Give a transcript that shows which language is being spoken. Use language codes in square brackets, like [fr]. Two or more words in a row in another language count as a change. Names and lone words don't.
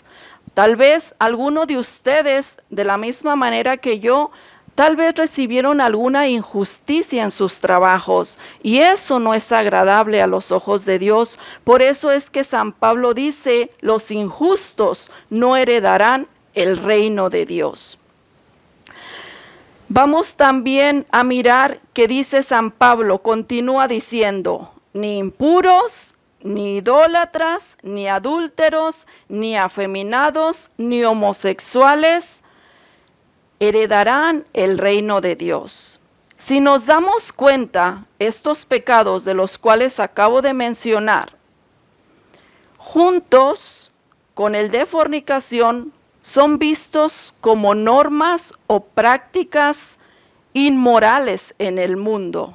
[es] Tal vez alguno de ustedes, de la misma manera que yo, tal vez recibieron alguna injusticia en sus trabajos y eso no es agradable a los ojos de Dios. Por eso es que San Pablo dice: los injustos no heredarán el reino de Dios. Vamos también a mirar que dice San Pablo, continúa diciendo: ni impuros, ni idólatras, ni adúlteros, ni afeminados, ni homosexuales heredarán el reino de Dios. Si nos damos cuenta, estos pecados de los cuales acabo de mencionar, juntos con el de fornicación, son vistos como normas o prácticas inmorales en el mundo.